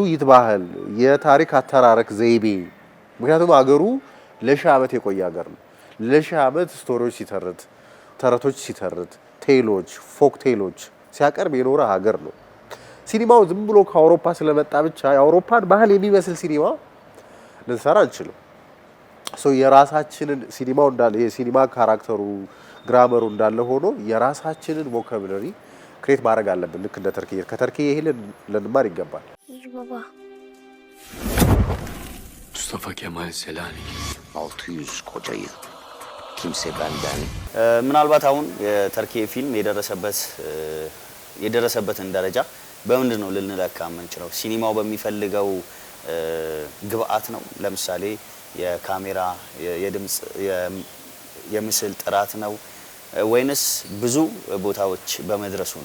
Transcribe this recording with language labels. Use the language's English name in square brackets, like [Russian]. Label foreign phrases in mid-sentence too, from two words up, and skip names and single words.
[Amharic] ይትባህል የታሪክ አተራረክ ዘይቤ ምክንያቱም ሀገሩ ለሺህ ዓመት የቆየ ሀገር ነው። ለሺህ ዓመት ስቶሪዎች ሲተርት ተረቶች ሲተርት ቴሎች [English] folk tales [Amharic] ሲያቀርብ የኖረ ሀገር ነው። ሲኒማው ዝም ብሎ ከአውሮፓ ስለመጣ ብቻ የአውሮፓን ባህል የሚመስል ሲኒማ ልንሰራ አንችልም። የራሳችንን ሲኒማው እንዳለ የሲኒማ ካራክተሩ ግራመሩ እንዳለ ሆኖ የራሳችንን ቮካብለሪ ክሬት ማድረግ አለብን። ልክ እንደ ተርኪዬ ከተርኪዬ ይሄን ልንማር ይገባል። [Turkish] Mustafa Kemal Selanik 600 koca yıl kimse benden [Amharic] ምናልባት አሁን የተርኪዬ ፊልም የደረሰበትን ደረጃ በምንድን ነው ልንለካ የምንችለው? ሲኒማው በሚፈልገው ግብአት ነው? ለምሳሌ የካሜራ የድምጽ የምስል ጥራት ነው ወይንስ ብዙ ቦታዎች በመድረሱ ነው?